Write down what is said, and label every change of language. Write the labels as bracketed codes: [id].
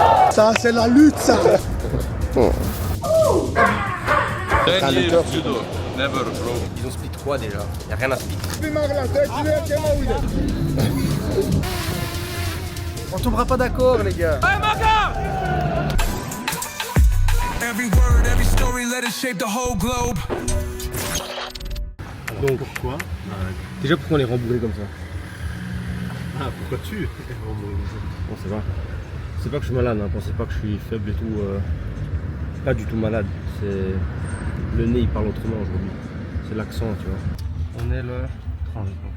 [fr] Ça, c'est la lutte, ça. [en] Never, bro. [fr] Ils ont split 3 déjà. Y'a rien à split. On tombera pas d'accord, les gars. [en] Every word, every story, let it shape the whole globe. [fr] Donc pourquoi déjà pourquoi on est rembourré comme ça? Ah, pourquoi tu On sait pas. C'est pas que je suis malade, hein. Pensez pas que je suis faible et tout. Pas du tout malade. C'est le nez il parle autrement aujourd'hui. C'est l'accent, tu vois. On est le 30.